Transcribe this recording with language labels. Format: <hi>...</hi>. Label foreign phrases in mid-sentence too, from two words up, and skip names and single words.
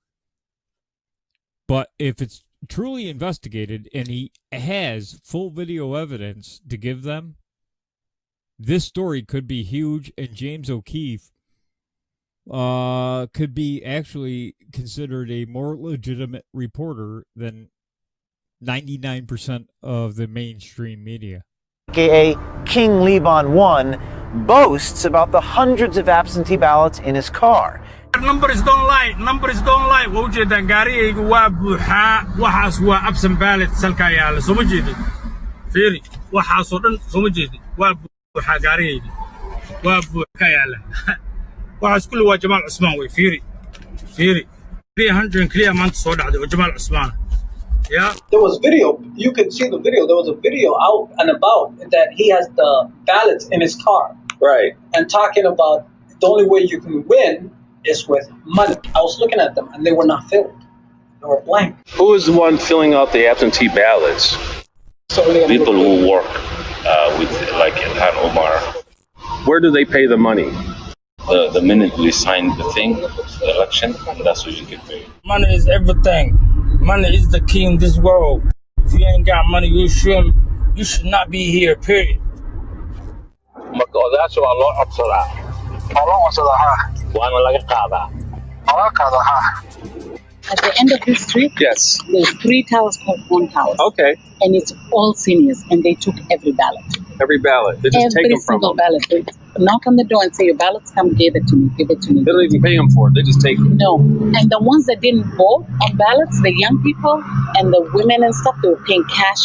<en>But if it's truly investigated and he has full video evidence to give them, this story could be huge, and James O'Keefe could be actually considered a more legitimate reporter than 99% of the mainstream media. aka King Liban 1, boasts about the hundreds of absentee ballots in his car. Numbers don't lie.</en> <so>Waa ujeedaan gaarigaygu waa buuxaa. Waxaas waa</so> <en>absent ballot</en> <so>salka yaala. Soo ma jeedin. Fiiri, waxaas oo dhan soo ma jeedin. Waa buuxaa gaarigaygu. Waa buuxa yaala. Waxaas kulli waa Jamaal Cusmaan way. Fiiri. 300 clear maanta soo dhacday oo Jamaal Cusmaan.</so> <en>Yeah. There was video. You can see the video. There was a video out and about that he has the ballots in his car. Right. And talking about the only way you can win is with money. I was looking at them and they were not filled. They were blank. Who is the one filling out the absentee ballots? People who work with, like Ilhan Omar. Where do they pay the money? The minute we sign the thing, the election, that's what you get paid. Money is everything. Money is the key in this world. If you ain't got money, you should not be here, period.</en> <so>Marka odayaasha waa loo codsadaa. Waana laga qaadaa.</so> <en>At the end of this street, Yes. there's 3 towers called one house. Okay. And it's all seniors, and they took every ballot. Every ballot. They just take Every them from single them. ballot. They knock on the door and say, your ballots, come give it to me, give it to me. They don't even pay them for it. They just take them. No. And the ones that didn't vote on ballots, the young people and the women and stuff, they were paying cash.</en>